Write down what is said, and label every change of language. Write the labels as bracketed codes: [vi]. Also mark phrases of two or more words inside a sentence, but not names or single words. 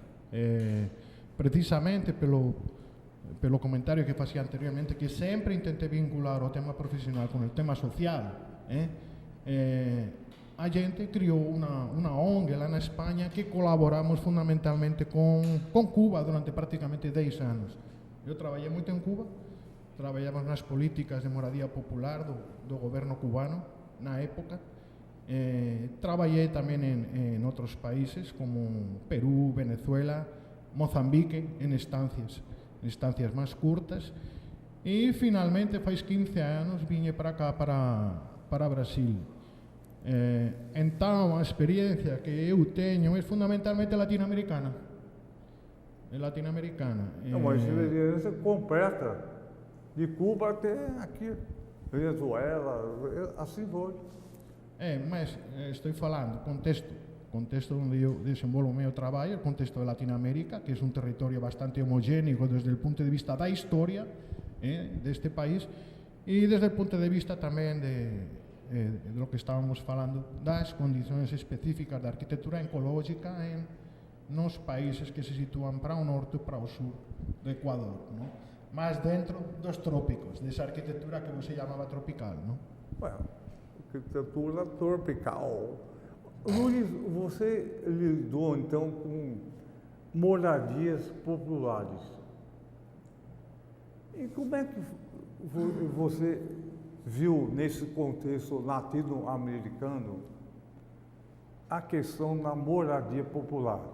[pt] Precisamente pelo comentário que fazia anteriormente, que sempre intentei vincular o tema profissional com o tema social. A gente criou uma ONG lá na Espanha que colaboramos fundamentalmente com Cuba durante praticamente 10 anos. [gl] Eu traballei moito en Cuba, traballamos nas políticas de moradía popular do goberno cubano na época. Traballei tamén en outros países como Perú, Venezuela, Mozambique, en estancias máis curtas. E finalmente, faz 15 anos, viñe para cá, para Brasil. Entón, a experiencia que eu teño é fundamentalmente latinoamericana. [pt] É uma experiência completa, de Cuba até aqui, Venezuela, assim foi. Mas estou falando contexto onde eu desenvolvo o meu [gl] traballo, o contexto de Latinoamérica, que é un territorio bastante homogéneo desde o punto de vista da historia deste país e desde o punto de vista tamén de [es] lo que estábamos [gl] falando das condicións específicas da arquitectura ecológica nos países que se sitúan para o norte e para o sur do Ecuador, ¿no? Más dentro dos trópicos, desa arquitectura que você chamaba tropical, ¿no? Bueno, [pt] arquitetura tropical. Luiz, você lidou então com moradias populares. E como é que você viu nesse contexto latino-americano a questão da moradia popular?